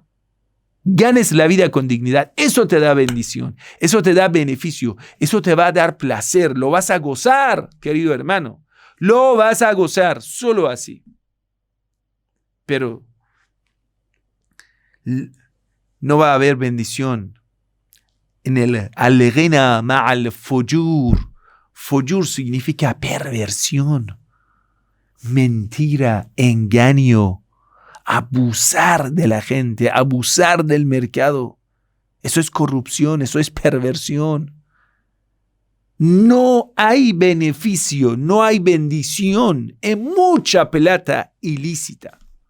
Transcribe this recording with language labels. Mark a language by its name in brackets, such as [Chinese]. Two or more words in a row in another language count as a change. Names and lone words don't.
[Spanish] Ganes la vida con dignidad, eso te da bendición, eso te da beneficio, eso te va a dar placer, lo vas a gozar, querido hermano, lo vas a gozar, solo así. Pero no va a haber bendición en el [Arabic] الغنى مع الفجور. [Spanish] Fujur significa perversión, mentira, engaño, abusar de la gente, abusar del mercado. Eso es corrupción, eso es perversión. No hay beneficio, no hay bendición en mucha plata ilícita.